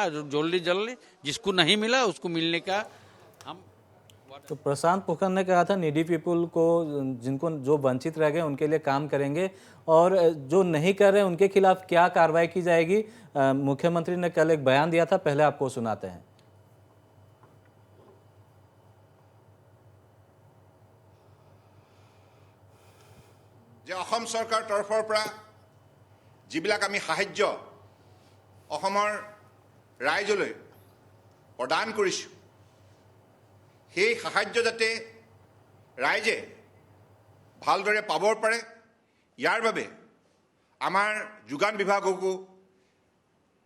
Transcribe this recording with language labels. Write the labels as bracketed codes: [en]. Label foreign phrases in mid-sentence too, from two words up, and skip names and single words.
[hi] जल्दी जिसको नहीं मिला उसको मिलने का हम। तो प्रशांत फुकन ने कहा था [en] needy people [hi] को, जिनको जो वंचित रह गए उनके लिए काम करेंगे, और जो नहीं कर रहे उनके खिलाफ क्या कार्रवाई की जाएगी। मुख्यमंत्री ने कल एक बयान दिया था, पहले आपको सुनाते हैं। [as] যে অসম চৰকাৰ তৰফৰ পৰা যিবিলাক আমি সাহায্য অসমৰ ৰাইজলৈ প্ৰদান কৰিছোঁ, সেই সাহায্য যাতে ৰাইজে ভালদৰে পাব পাৰে, ইয়াৰ বাবে আমাৰ যোগান বিভাগকো